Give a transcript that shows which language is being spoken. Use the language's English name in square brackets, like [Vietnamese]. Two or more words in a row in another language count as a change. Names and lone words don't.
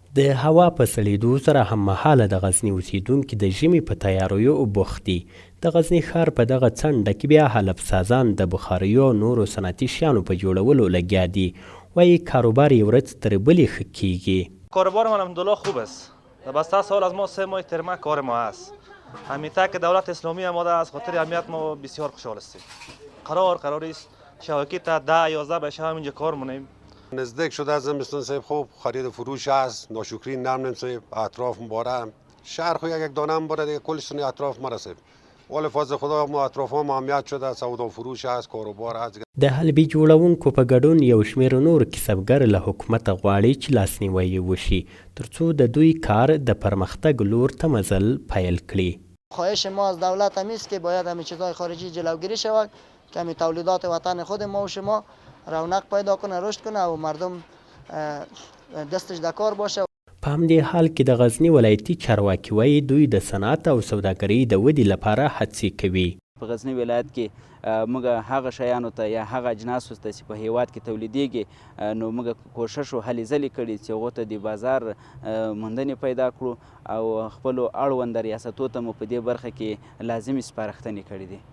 [Pashto] د هوا په سړېدو سره هممهاله د غزني اوسیدونکي د ژمي په تیاریو بوخت دي. د غزني ښار په دغه څنډه کې بیا حلب سازان د بخاریو او نورو صنعتي شیانو په جوړولو لګیا دي. وایي کاروبار یې ورځ تر بلې ښه کیږي. [Persian] کاروبار من الحمدلله خوب است. بسته سال از ما 3 ماه ترمه کار ما است. همیشه که دولت اسلامی آماده از خاطر امنیت ما بسیار خوشحال هستیم. قرار است شبکه تا 10-11 به شب اینجا کار مونیم. نزدیک شده زمستون صاحب، خوب خرید فروش است. ناشکری نمونیم صاحب، اطراف مباره شهر خو یک دانه مباره دیگه کلشون اطراف مرسه. ولی فضل خدا ما اطراف ما امنیت شده، سودا فروش است، کاروبار است. [Pashto] د حلبي جوړونکو په ګډون یو شمېر نور کسبګر له حکومته غواړي چې لاسنیوی وشي ترڅو د دوی کار د پرمختګ لور ته مزل پیل کړي. [Persian] خواهش ما از دولت هم است که باید همین چیزهای خارجی جلوگیری شود که همین تولیدات وطن خود ما و شما رونق پیدا کنه، رشد کنه و مردم دستش د کار باشه. [Pashto] په همدې حال کې د غزني ولایتي چارواکي وایي دوی د صنعت او سوداګرۍ د ودې لپاره هڅې کوي. په غزني ولایت کې موږ هغه شیانو ته یا هغه اجناسو ته چې په هیواد کې تولیدیږي نو موږ کوشش او هلې ځلې کړي چې هغو ته د بازار موندنې پیدا کړو او خپلو اړونده ریاستو ته مو په دې برخه کې لازمي سپارښتنې کړي دي.